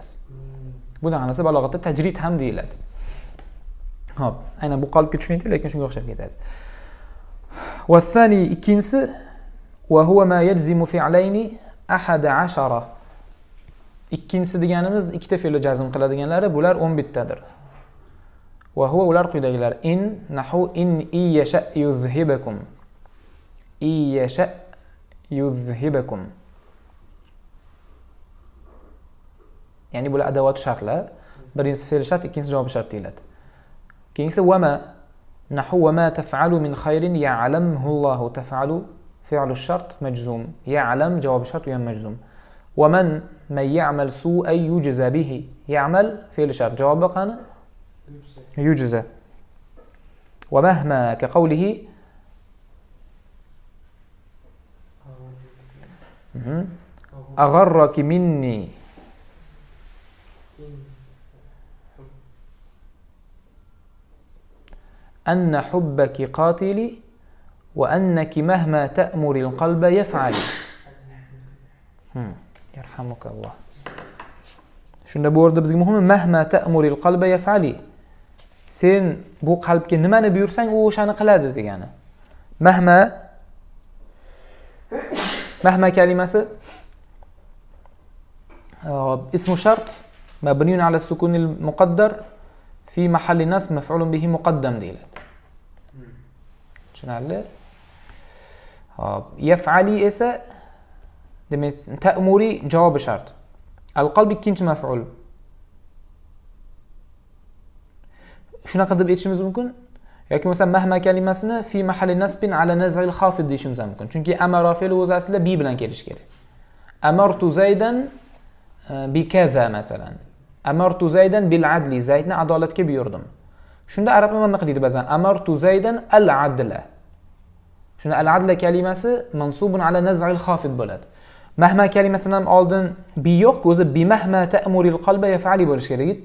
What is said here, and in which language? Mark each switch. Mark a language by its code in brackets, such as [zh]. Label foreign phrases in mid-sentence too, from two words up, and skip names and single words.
[uz] Bunday narsa balog'atda tajrid ham deyiladi. Xo'p, aynan bu qolibga tushmaydi, lekin shunga o'xshab ketadi. [ar] والثاني ikkinchisi وهو ما يجزم فعلين 11. [uz] Ikkinchisi deganimiz ikkita fe'lni jazm qiladiganlari, bular 11 tadir. [ar] وهو [uz] ular quyidagilar: [ar] إن نحو إن يشأ يذهبكم. يشأ يذهبكم. [uz] Ya'ni bular adovat shartlar. Birinchisi fe'l shart, ikkinchisi javob shart deyiladi. [ar] Keyingisi وما نحو وما تفعلوا من خير يعلمه الله تفعلوا فعل الشرط مجزوم. [uz] Ya'lam javob shart u ham majzum. [ar] ومن يعمل سوءا يجز به. [uz] Ya'mal fe'l shart, javobi qani? [ar] يجز ومهما كقوله أغرك مني أن حبك قاتلي وأنك مهما تأمر القلب يفعل. يرحمك الله. [uz] Shunda bu yerda bizga muhimi [ar] مهما تأمر القلب يفعل. [uz] Sen bu qalbga nimani buyursang, u o'shani qiladi degani. [ar] Mahma kalimasi اسم شرط مبني على السكون المقدر في محل نصب مفعول به مقدم deyiladi. [uz] Tushunarli? Hop, yaf'ali esa demak ta'muri javobi shart. Al-qalb ikkinchi maf'ul. Shunaqa deb aytishimiz mumkin. Yoki masalan mahma kalimasini [ar] في محل نصب على نزع الخافض [uz] deyishimiz mumkin. Chunki amara fe'li o'zi aslida bi bilan kelishi kerak. [ar] أمرت زيدا بكذا masalan. أمرت زيدا بالعدل. [uz] Zaydni adolatga buyurdim. Shunda arablar nima qiladi ba'zan? [ar] أمرت زيدا العدل. [uz] Shunda al adla kalimasi [ar] منصوب على نزع الخافض [uz] bo'ladi. Mahma kalimasidan ham oldin bi yo'q, o'zi [ar] بمهما تأمر القلب يفعل [uz] bo'lish kerak edi.